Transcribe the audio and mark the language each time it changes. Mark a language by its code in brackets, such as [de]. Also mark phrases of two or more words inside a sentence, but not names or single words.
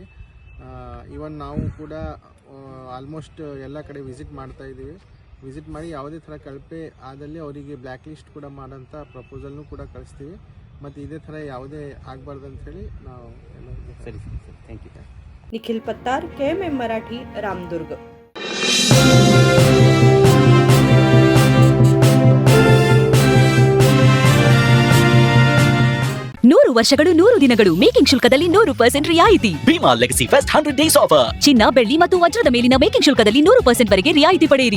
[kn] ಇವನ್ ನಾವು ಕೂಡ ಆಲ್ಮೋಸ್ಟ್ ಎಲ್ಲ ಕಡೆ ವಿಸಿಟ್ ಮಾಡ್ತಾ ಇದ್ದೀವಿ। ವಿಸಿಟ್ ಮಾಡಿ ಯಾವುದೇ ಥರ ಕಳಪೆ ಆದಲ್ಲಿ ಅವರಿಗೆ [en] black list [kn] ಕೂಡ ಮಾಡೋಂಥ ಪ್ರಪೋಸಲ್ನು ಕೂಡ ಕಳಿಸ್ತೀವಿ, ಮತ್ತು ಇದೇ ಥರ ಯಾವುದೇ ಆಗಬಾರ್ದು ಅಂಥೇಳಿ ನಾವು ಎಲ್ಲ ಸರಿ ಸರ್, [en] thank you. [mr] निखिल पत्तार, KMM मराठी, रामदुर्ग। [kn] ನೂರು ವರ್ಷಗಳು 100 ದಿನಗಳು ಮೇಕಿಂಗ್ ಶುಲ್ಕದಲ್ಲಿ 100% ರಿಯಾಯಿತಿ। [en] Bhima Legacy Fest 100 Days Offer. [kn] ಚಿನ್ನ, ಬೆಳ್ಳಿ ಮತ್ತು ವಜ್ರದ ಮೇಲಿನ ಮೇಕಿಂಗ್ ಶುಲ್ಕದಲ್ಲಿ 100% ವರೆಗೆ ರಿಯಾಯಿತಿ ಪಡೆಯಿರಿ